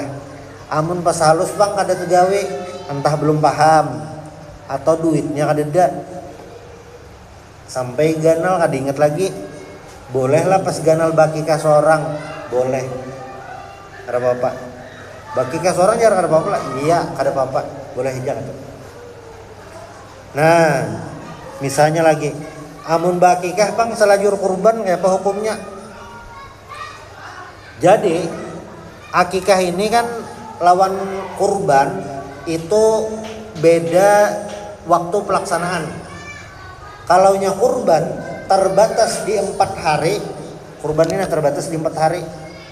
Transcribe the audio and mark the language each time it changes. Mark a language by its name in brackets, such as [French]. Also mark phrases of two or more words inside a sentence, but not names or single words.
[Banjar] Amun pas halus bang kada tegawe, entah belum paham atau duitnya kada ada, sampai ganal kada inget lagi, bolehlah pas ganal bakikah seorang, boleh, kada apa-apa. Bakikah seorang jarang kada apa-apa lah, iya kada apa-apa, boleh hijau. Nah, misalnya lagi, amun bakikah bang selajur kurban, kayak apa hukumnya? [Indonesian] Jadi akikah ini kan lawan kurban itu beda waktu pelaksanaan. Kalaunya kurban terbatas di 4 hari, kurban ini terbatas di 4 hari.